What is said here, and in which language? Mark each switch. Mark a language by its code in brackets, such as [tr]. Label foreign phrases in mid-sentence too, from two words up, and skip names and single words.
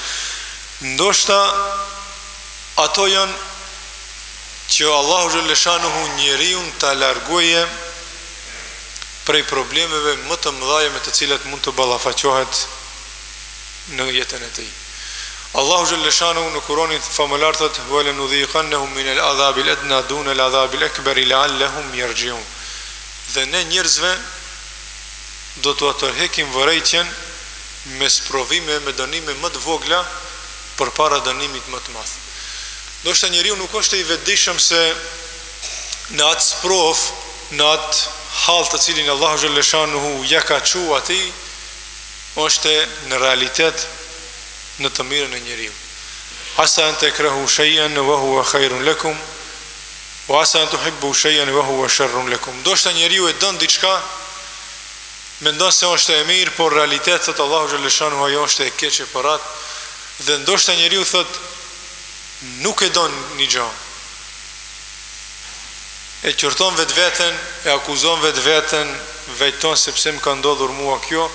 [sq] Ndoshta ato janë që Allahu xhalleshanuhu njeriu ta largoje prej problemeve më të mëdha me të cilat mund të ballafaqohet në jetën e tij. Allahu xhalleshanuhu në Kur'anin famëlar thot: [ar] "ولنذيقنهم من العذاب الأدنى دون العذاب الأكبر لعلهم يرجعون." [sq] Dhe ne njerëzve do t'u tërheqim vërejtjen me sprovime, me dënime më të vogla përpara dënimit më të madh. Ndoshta njeriu nuk është i vetëdijshëm se në atë sprov, në atë hall të cilin Allahu xhalleshanuhu ja ka çuar atij, është në realitet në të mirën e njeriu. [ar] عسى أن تكرهوا شيئا وهو خير لكم وعسى أن تحبوا شيئا وهو شر لكم. [sq] Ndoshta njeriu e don diçka, mendon se është e mirë, por realitet thot Allahu xhaleshanu ajo është e keqe për atë, dhe ndoshta njeriu thot nuk e don një gjë. E qërton vetveten, e akuzon vetveten, vejton sepse më ka ndodhur mua kjo.